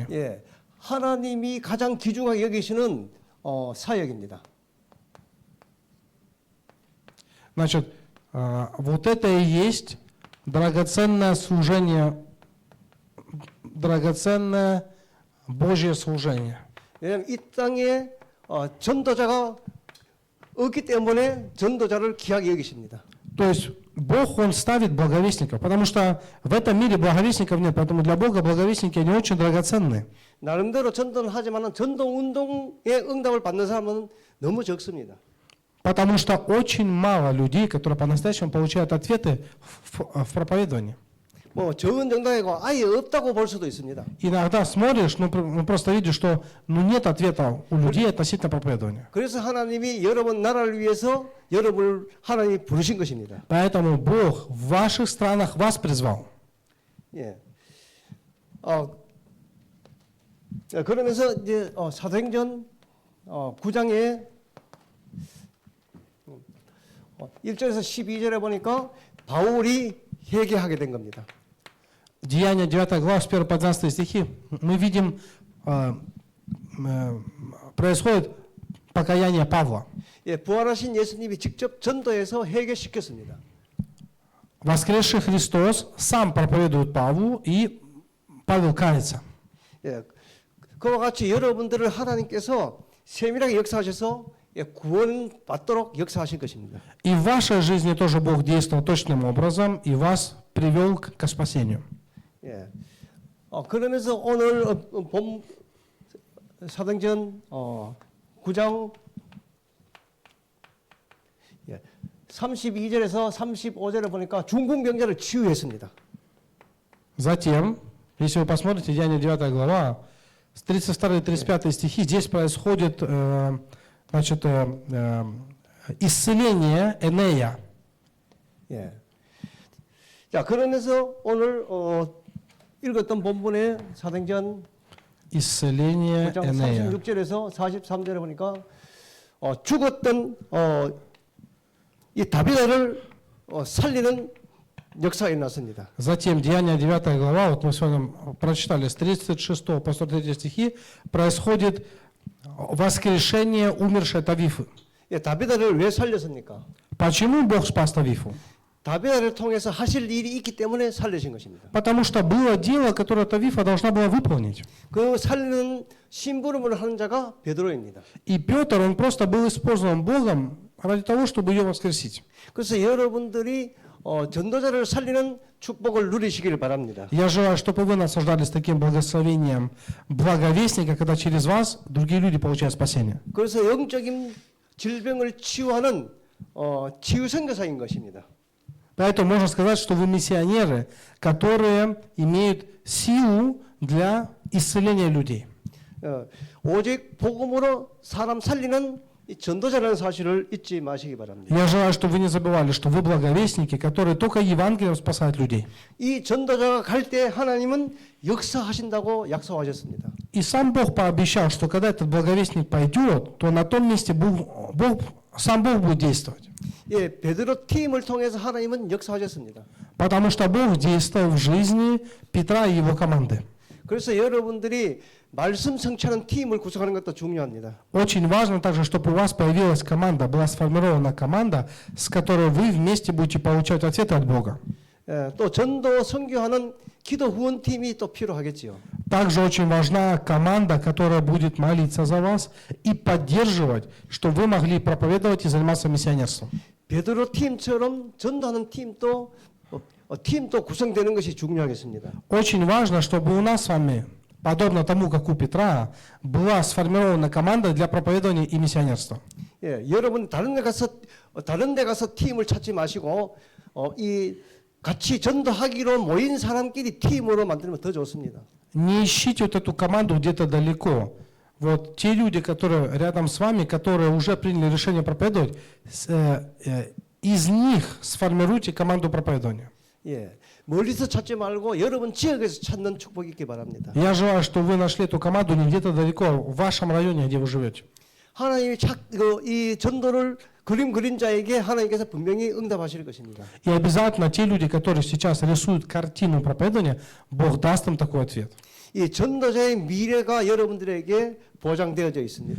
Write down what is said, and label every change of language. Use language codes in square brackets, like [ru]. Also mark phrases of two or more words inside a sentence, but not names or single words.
[ko] 예, 하나님이 가장 귀중하게 여기시는 사역입니다. [ru] Значит, вот это и есть драгоценное служение, драгоценное Божье служение. [ko] 왜냐하면 이 땅에 전도자가 없기 때문에 전도자를 귀하게 여기십니다. [ru] То есть Бог, Он ставит благовестников, потому что в этом мире благовестников нет, поэтому для Бога благовестники, они очень драгоценные. [ko] 나름대로 전도는 하지만 전도 운동의 응답을 받는 사람은 너무 적습니다. [ru] Потому что очень мало людей, которые по-настоящему получают ответы в проповедовании. [ko] 뭐 적은 정당이고 아예 없다고 볼 수도 있습니다. [ru] Иногда смотришь, просто видишь, что нет ответа у людей относительно проповедования. [ko] 그래서 하나님이 여러분 나라를 위해서 여러분을 하나님이 부르신 것입니다. [ru] Поэтому Бог в ваших странах вас призвал. [ko] 예. 그러면서 이제 사도행전 9장에 1절에서 12절에 보니까 바울이 회개하게 된 겁니다. [ru] Деяния 9 глава, с 1 по 12 стихи, мы видим, происходит покаяние Павла. [ko] 예, 부활하신 예수님이 직접 전도해서 회개시켰습니다. [ru] Воскресший Христос сам проповедует Павлу, и Павел кается. [ko] 예, 그와 같이 여러분들을 하나님께서 세밀하게 역사하셔서 구원 받도록 역사하실 것입니다. [ru] И в вашей жизни тоже Бог действовал точным образом и вас привел к спасению. [ko] 예. 그러면서 오늘 본 사도행전 9장 32절에서 35절에 보니까 중풍 병자를 치유했습니다. [ru] Затем, если вы посмотрите Деяния 9 глава, с 32 и 35 стихи, здесь происходит исцеление Энея. [ko] 예. 자, 그러면서 오늘 읽었던 본문의 사도행전 [ru] Исцеление [ko] 9장 [ru] Энея. [ko] 36절에서 43절에 보니까 죽었던 이 다비다를 살리는 역사가 일어났습니다. [ru] Затем, Деяния 9 глава, вот мы с вами прочитали, с 36 по 43 стихи, происходит воскрешение умершей Тавифы. [ko] 예, 다비다를 왜 살렸습니까? [ru] Почему Бог спас Тавифу? [ko] 다비다를 통해서 하실 일이 있기 때문에 살리신 것입니다. [ru] Потому что было дело, которое Тавифа должна была выполнить. [ko] 그 살리는 심부름을 하는 자가 베드로입니다. [ru] И Петр, он просто был использован Богом ради того, чтобы ее воскресить. [ko] 그래서 여러분들이 전도자를 살리는 축복을 누리시기를 바랍니다. [ru] Я желаю, чтобы вы наслаждались таким благословением благовестника, когда через вас другие люди получают спасение. [ko] 그래서 영적인 질병을 치유하는 치유 선교사인 것입니다. [ru] Поэтому можно сказать, что вы миссионеры, которые имеют силу для исцеления людей. [ko] 오직 복음으로 사람 살리는 이 전도자라는 사실을 잊지 마시기 바랍니다. [ru] Я желаю, чтобы вы не забывали, что вы благовестники, которые только Евангелием спасают людей. [ko] 이 전도자가 갈 때 하나님은 역사하신다고 약속하셨습니다. [ru] И сам Бог пообещал, что когда этот благовестник пойдет, то на том месте сам Бог будет действовать. [ko] 예, 베드로 팀을 통해서 하나님은 역사하셨습니다. [ru] Потому что Бог действовал в жизни Петра и его команды. [ko] 그래서 여러분들이 말씀 성취하는 팀을 구성하는 것도 중요합니다. [ru] Очень важно также, чтобы у вас появилась команда, была сформирована команда, с которой вы вместе будете получать ответы от Бога. [ko] 또 전도 선교하는 기도 후원팀이 또 필요하겠지요. [ru] Также очень важна команда, которая будет молиться за вас и поддерживать, чтобы вы могли проповедовать и заниматься миссионерством. [ko] 베드로 팀처럼 전도하는 팀도 팀도 구성되는 것이 중요하겠습니다. [ru] Очень важно, чтобы у нас с вами, подобно тому, как у Петра, была сформирована команда для проповедования и миссионерства. [ko] 예, 여러분 다른 데 가서 팀을 찾지 마시고 이 같이 전도하기로 모인 사람끼리 팀으로 만들면 더 좋습니다. [ru] Не ищите вот эту команду где-то далеко. Вот те люди, которые рядом с вами, которые уже приняли решение проповедовать, из них сформируйте команду проповедования. [ko] 예, 멀리서 찾지 말고 여러분 지역에서 찾는 축복이 있기 바랍니다. [ru] Я желаю, что вы нашли эту команду не где-то далеко, в вашем районе, где вы живете. [ko] 하나님이 이 전도를 그린 자에게 하나님께서 분명히 응답하실 것입니다. [ru] И обязательно те люди, которые сейчас рисуют картину проповедования, Бог даст им такой ответ. [ko] 이 전도자의 미래가 여러분들에게 보장되어져 있습니다.